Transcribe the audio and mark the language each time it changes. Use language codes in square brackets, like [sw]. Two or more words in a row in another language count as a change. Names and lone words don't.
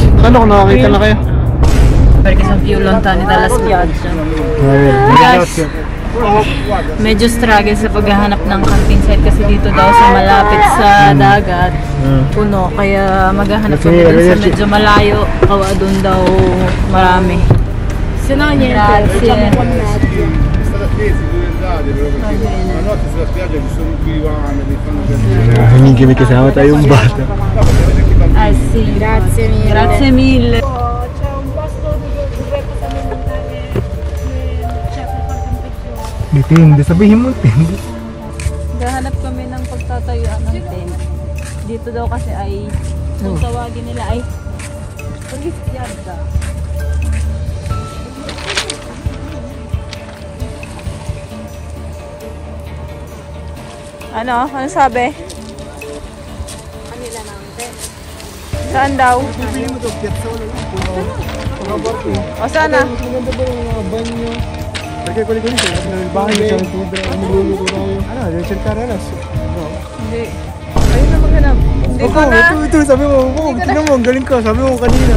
[tl] Paano kung nakakita na kayo? [it] Perché sono più lontani dalla spiaggia. [tl] Guys, medyo struggle sa paghahanap ng [en] camping site [tl] kasi dito daw sa malapit sa dagat puno, kaya maghahanap kami dun sa medyo malayo, kawa dun daw marami. [it] Grazie. [tl] Minchia, mi kasama tayong bata. [it] Ah sì, grazie mille. Grazie mille. [tl] Depende, sabihin mo, depende. Gahanap kami ng pagtatayuan ng tent. Dito daw kasi ay, kung tawagin nila ay Prispiagda. Ano? Ano sabi? Kanila ng tent. Saan daw? O sana? [it] Perché quelli così sono nel bagno, c'è un tubero, [tl] niluluto tayo. Ano, [it] devi cercare adesso. No. [tl] Hindi. Ayun na maghanap. Hindi ko na. Ito, sabi mo, tingnan mo, ang galing ko, sabi mo kanina.